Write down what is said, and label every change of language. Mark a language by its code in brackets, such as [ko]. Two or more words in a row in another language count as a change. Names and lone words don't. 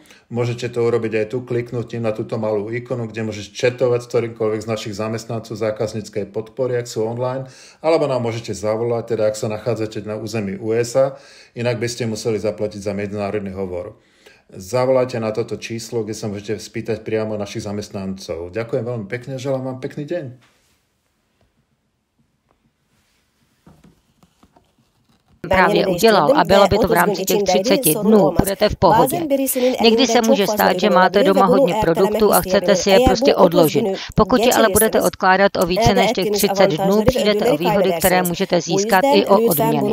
[sk] Môžete to urobiť aj tu kliknutím na túto malú ikonu, kde môžete chatovať s ktorýmkoľvek z našich zamestnancov zákazníckej podpory, ak sú online, alebo nám môžete zavolať, teda ak sa nachádzate na území USA, inak by ste museli zaplatiť za medzinárodný hovor. Zavolajte na toto číslo, kde sa môžete spýtať priamo našich zamestnancov. Ďakujem veľmi pekne, želám vám pekný deň. [cs] Právě udělal a bylo by to v rámci těch 30 dnů, budete v pohodě. Někdy se může stát, že máte doma hodně produktů a chcete si je prostě odložit. Pokud je ale budete odkládat o více než těch 30 dnů, přijdete o výhody, které můžete získat i o odměny.